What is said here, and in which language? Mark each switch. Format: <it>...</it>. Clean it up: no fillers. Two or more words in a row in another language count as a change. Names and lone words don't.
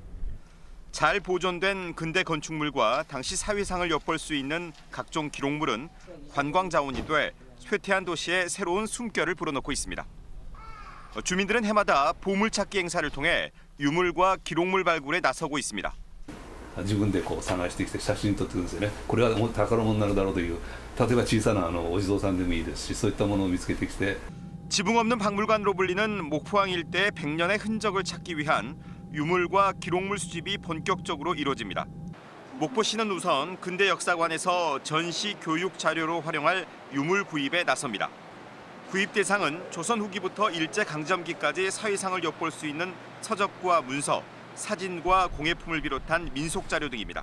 <ko>잘 보존된 근대 건축물과 당시 사회상을 엿볼 수 있는 각종 기록물은 관광 자원이 돼 쇠퇴한 도시의 새로운 숨결을 불어넣고 있습니다. 주민들은 해마다 보물찾기 행사를 통해 유물과 기록물 발굴에 나서고 있습니다.</ko> <ja>自分で探してきて写真撮ってくるんですよね。これは宝物になるだろうという、例えば小さなお地蔵さんでもいいですし、そういったものを見つけてきて</ja> <ko>지붕 없는 박물관으로 불리는 목포항 일대의 100년의 흔적을 찾기 위한 유물과 기록물 수집이 본격적으로 이루어집니다. 목포시는 우선 근대 역사관에서 전시 교육 자료로 활용할 유물 구입에 나섭니다. 구입 대상은 조선 후기부터 일제강점기까지 사회상을 엿볼 수 있는 서적과 문서, 사진과 공예품을 비롯한 민속 자료 등입니다.</ko>